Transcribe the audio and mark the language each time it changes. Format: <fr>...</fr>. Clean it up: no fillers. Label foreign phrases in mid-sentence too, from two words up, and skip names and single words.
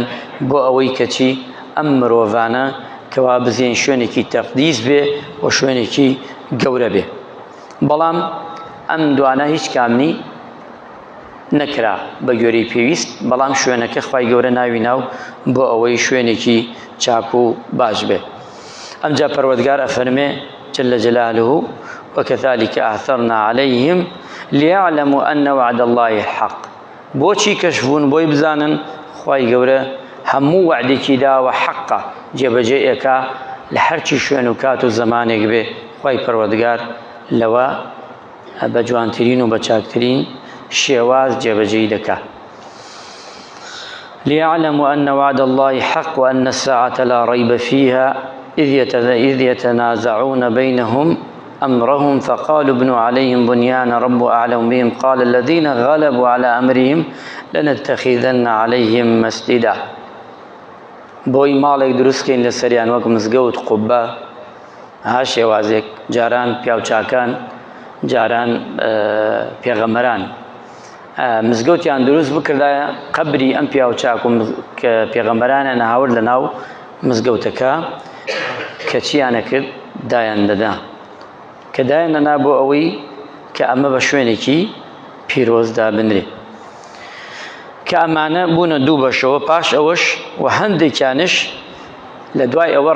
<ckb>بۆ ئەوەی کەچی ئەم مرۆڤانە کەوا بزێن شوێنێکی تەقدیس بێ و شوێنێکی گەورە بێ بەڵام ئەم دوانە هیچ کامنی نەکرا بە گوێرەی پێویست بەڵام شوێنەکە خوای گەورە ناوی ناو بۆ ئەوەی شوێنێکی چاک و باش بێ ئەمجا پەروەردگار ئەفەرمێ</ckb> <ar>جل جلاله وكذلك أعثرنا عليهم ليعلموا أن وعد الله حق</ar> <ckb>بۆچی کەشبوون بۆی بزانن خوای گەورە هەموو وعدێکی داوە حەقە جێبەجێ ئێکا لە هەرچی شوێن و کات و زەمانێک بێ خوای پەروەردگار لەوە بە جوانترین و بە چاکترین شێواز جێبەجێی دەکات</ckb> <ar>ليعلموا أن وعد الله حق وأن الساعة لا ريب فيها إذ يتنازعون بينهم أمرهم فقالوا ابنوا عليهم بنيانا رب أعلم بهم قال الذين غلبوا على أمرهم لنتخذن عليهم مسجدا</ar> <ckb>بۆی ماڵێک دروستکەین لە سەریان وەک مزگەوت قوبە ها شێوازێک جاران پیاوچاکان جاران پێغەمبەران مزگەوتیان دروست بکردایە قەبری ئەم پیاوچاک و کە پێغەمبەرانە نەهاورد لە ناو مزگەوتەکە کە چیانە کرد دایان دەدا کە دایان دەنا بۆ ئەوەی کە ئەمە بە شوێنێکی پیرۆزدا بنرێ کە ئەمانە بوونە 2 بەشەوە پاش ئەوەش و هەندێکیانش لە دوای ئەوە</ckb>